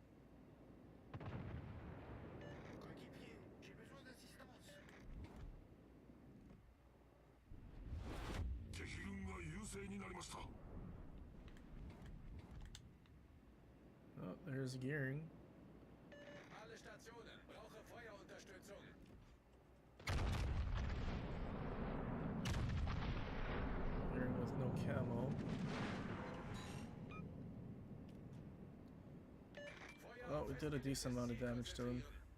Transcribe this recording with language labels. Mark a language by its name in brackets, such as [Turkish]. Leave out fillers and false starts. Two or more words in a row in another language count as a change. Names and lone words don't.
[French] Coéquipier, j'ai besoin d'assistance. [Japanese] 敵軍が優勢になりました。 [English] Oh, there's gearing. [German] Alle Stationen, brauche Feuerunterstützung. [English] Gearing with no camo. Oh, we did a decent amount of damage to him.